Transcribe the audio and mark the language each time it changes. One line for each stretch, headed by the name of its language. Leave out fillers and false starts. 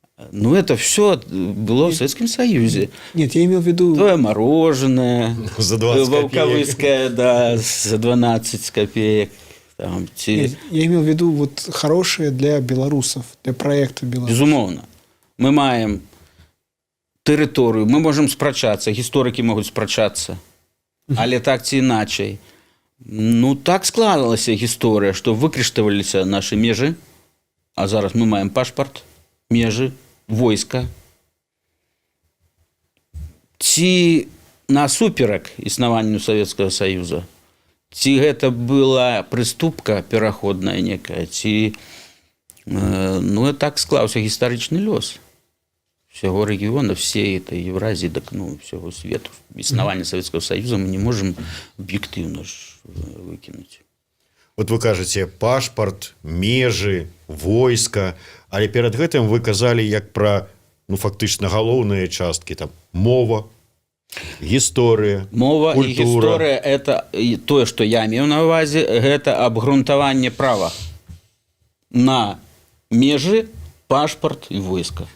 Russian: Ну, это все было в Советском Союзе. Нет, я имел в виду... Твое мороженое, за 20 волковыское, да, за 12 копеек. Там, Нет, я имел в виду вот хорошее для белорусов, для проекта белорусов.
Belarusian: Безумовно. Мы маем тэрыторыю, мы можем спрачацца, гісторыкі могуць спрачацца, але так ці іначай. Ну, так складалася гісторыя, што выкрыштаваліся нашы межы, а зараз мы маем пашпарт, межы, войска. Ці насуперак існаванню Савецкага Саюза, ці гэта была прыступка пераходная некая, ці ну, так склаўся гістарычны лёс
Russian: всего региона, всей этой Евразии,
Belarusian: так, ну, всего свету.
Russian: Існавання Советского Союза мы не можем объективно выкинуть.
Belarusian: Вот вы кажаце пашпарт, межы, войска, але перад гэтым вы казалі як пра, ну, фактычна галоўныя часткі, там мова, гісторыя, мова культура. І гісторыя – это тое, што я меў на ўвазе, гэта абгрунтаванне права на межы, пашпарт і войска.